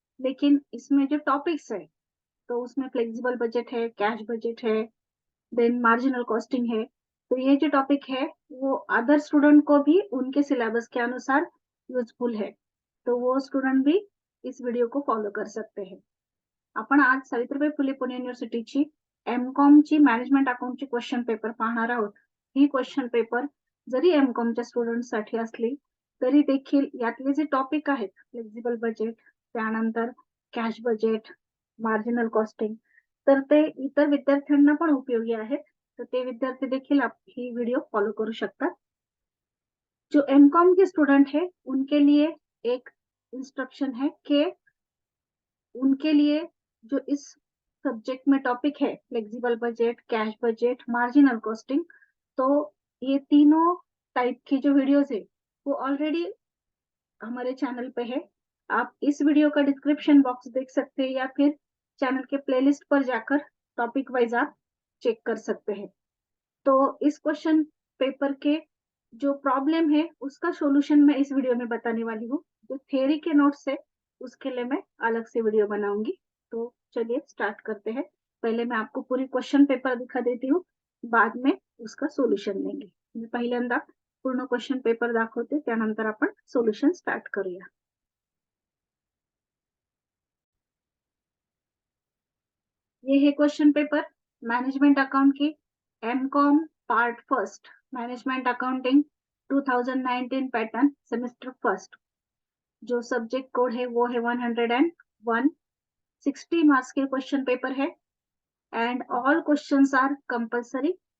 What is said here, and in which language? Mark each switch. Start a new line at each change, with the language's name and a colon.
Hindi: लेकिन इसमें जो टॉपिक्स है तो उसमें फ्लेक्सिबल बजट है, कैश बजट है, देन मार्जिनल कॉस्टिंग है। तो ये जो टॉपिक है वो अदर स्टूडेंट को भी उनके सिलेबस के अनुसार यूजफुल है, तो वो स्टूडेंट भी इस वीडियो को फॉलो कर सकते हैं।
Marathi: आपण आज सावित्रीबाई फुले पुणे युनिव्हर्सिटीची एमकॉम ची मॅनेजमेंट अकाउंटची क्वेश्चन पेपर पाहणार आहोत। ही क्वेश्चन पेपर जरी एमकॉमच्या स्टुडंटसाठी असली तरी देखील यातले जे टॉपिक आहेत फ्लेक्सिबल बजेट, त्यानंतर कॅश बजेट, मार्जिनल कॉस्टिंग, तर ते इतर विद्यार्थ्यांना पण उपयोगी आहेत। तर ते विद्यार्थी देखील ही वीडियो फॉलो करू शकतात।
Hindi: जो एमकॉम के स्टूडेंट है उनके लिए एक इंस्ट्रक्शन है कि उनके लिए जो इस सब्जेक्ट में टॉपिक है flexible budget, cash budget, marginal costing, तो ये तीनों टाइप की जो वीडियोस है वो ऑलरेडी हमारे चैनल पे है। आप इस वीडियो का डिस्क्रिप्शन बॉक्स देख सकते हैं या फिर चैनल के प्लेलिस्ट पर जाकर टॉपिक वाइज आप चेक कर सकते हैं। तो इस क्वेश्चन पेपर के जो प्रॉब्लम है उसका सॉल्यूशन मैं इस वीडियो में बताने वाली हूँ। जो थियरी के नोट्स है उसके लिए मैं अलग से वीडियो बनाऊंगी। तो चलिए स्टार्ट करते हैं। पहले मैं आपको पूरी क्वेश्चन पेपर दिखा देती हूँ, बाद में उसका सोल्युशन लेंगे।
Marathi: मी पहिल्यांदा पूर्ण क्वेश्चन पेपर दाखवते, त्यानंतर आपण सोल्युशन स्टार्ट करूया।
Hindi: ये है क्वेश्चन पेपर मैनेजमेंट अकाउंट की MCom part first management accounting 2019 pattern semester first. जो सब्जेक्ट कोड है वो है 101। 60 मार्क्स के क्वेश्चन पेपर है and all questions are compulsory.